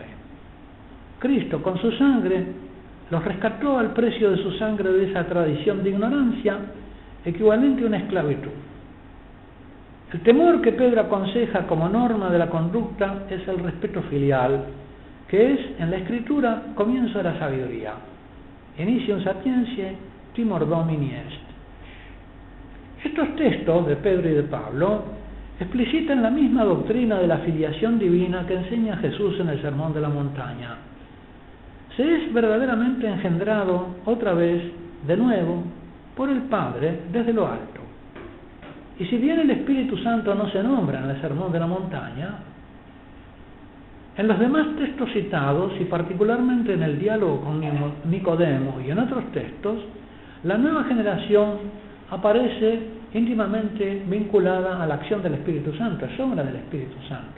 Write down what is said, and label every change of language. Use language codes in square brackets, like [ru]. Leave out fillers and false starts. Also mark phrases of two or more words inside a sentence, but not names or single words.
[es] Cristo, con su sangre, los rescató al precio de su sangre de esa tradición de ignorancia, equivalente a una esclavitud. El temor que Pedro aconseja como norma de la conducta es el respeto filial, que es, en la Escritura, comienzo de la sabiduría. [la] Initium sapientiae, timor domini est. [es] Estos textos de Pedro y de Pablo explicitan la misma doctrina de la filiación divina que enseña Jesús en el Sermón de la Montaña. Se es verdaderamente engendrado otra vez, de nuevo, por el Padre desde lo alto. Y si bien el Espíritu Santo no se nombra en el Sermón de la Montaña, en los demás textos citados, y particularmente en el diálogo con Nicodemo y en otros textos, la nueva generación aparece íntimamente vinculada a la acción del Espíritu Santo, es obra del Espíritu Santo.